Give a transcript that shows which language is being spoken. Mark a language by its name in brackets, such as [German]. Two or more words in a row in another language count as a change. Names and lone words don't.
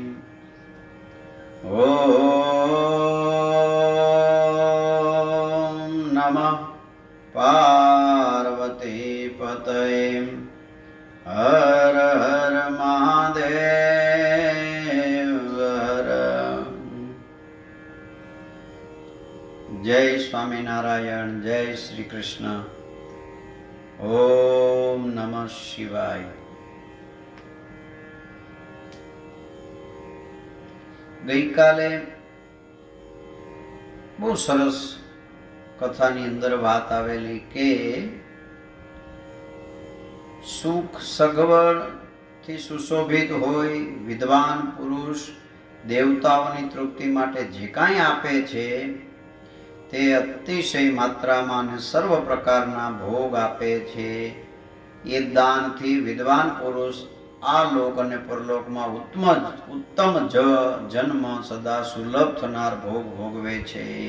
[Sanskrit] ओम नमः पार्वती पतये हर हर महादेव हर। जय स्वामीनारायण। जय श्री कृष्ण। ओम नमः शिवाय। [Gujarati] ગઈ કાલે બહુ સરસ કથાની અંદર વાત આવેલી કે સુખ સગવડથી સુશોભિત હોય, વિદ્વાન પુરુષ દેવતાઓની તૃપ્તિ માટે જે કાંઈ આપે છે તે અતિશય માત્રામાં અને સર્વ પ્રકારના ભોગ આપે છે. એ દાનથી વિદ્વાન પુરુષ આ લોક અને પરલોકમાં ઉત્તમ જન્મ સદા સુલભ થનાર ભોગ ભોગવે છે.